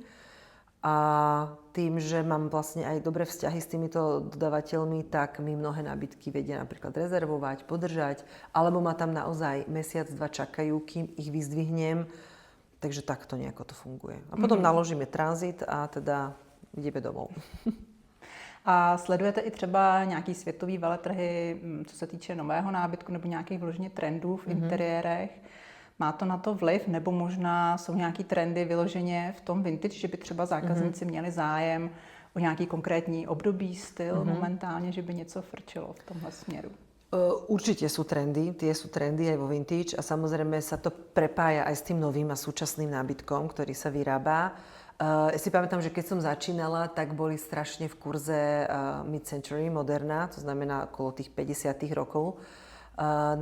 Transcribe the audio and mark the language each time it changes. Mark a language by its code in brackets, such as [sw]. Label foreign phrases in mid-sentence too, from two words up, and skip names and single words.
[sk] A tým, že mám vlastne aj dobré vzťahy s týmito dodávateľmi, tak mi mnohé nábytky vedia napríklad rezervovať, podržať, alebo ma tam naozaj mesiac, dva čakajú, kým ich vyzdvihnem. Takže takto nejako to funguje. A potom naložíme tranzit a teda ideme domov. [cs] A sledujete i třeba nějaký světový veletrhy, co se týče nového nábytku nebo nějakých vložně trendů v interiérech? Má to na to vliv, nebo možná jsou nějaký trendy vyloženě v tom vintage, že by třeba zákazníci měli zájem o nějaký konkrétní období, styl momentálně, že by něco frčilo v tomhle směru? [sk] Určite sú trendy, tie sú trendy aj vo vintage a samozrejme sa to prepája aj s tým novým a súčasným nábytkom, ktorý sa vyrába. Ja si pamätám, že keď som začínala, tak boli strašne v kurze mid-century, moderná, to znamená okolo tých 50. rokov nábytky.